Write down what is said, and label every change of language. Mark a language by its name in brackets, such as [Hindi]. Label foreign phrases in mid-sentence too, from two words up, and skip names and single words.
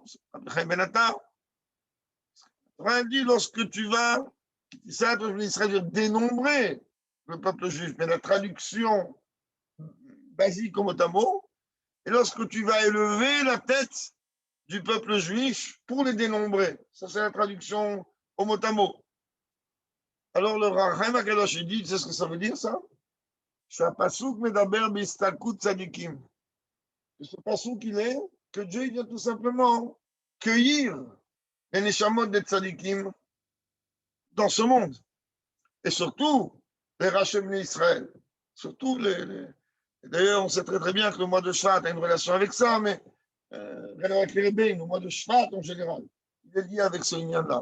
[French] Rabbi Chaim Ben Attar, il dit lorsque tu vas, ça, dénombrer le peuple juif, mais la traduction basique au mot à mot, et lorsque tu vas élever la tête du peuple juif pour les dénombrer. Ça, c'est la traduction au mot à mot. Alors, le Chaim Akadosh, il dit, tu sais ce que ça veut dire, ça? [Hebrew] C'est פסוק מדבר בהסתלקות צדיקים. [French] Ce pasuk, il est que Dieu, il vient tout simplement cueillir les neshamot des tzadikim dans ce monde. Et surtout, les Rachem d'Israël. Surtout D'ailleurs, on sait très très bien que le mois de Shvat a une relation avec ça, mais avec les Rebbein, le mois de Shvat en général, il est lié avec ce lien-là.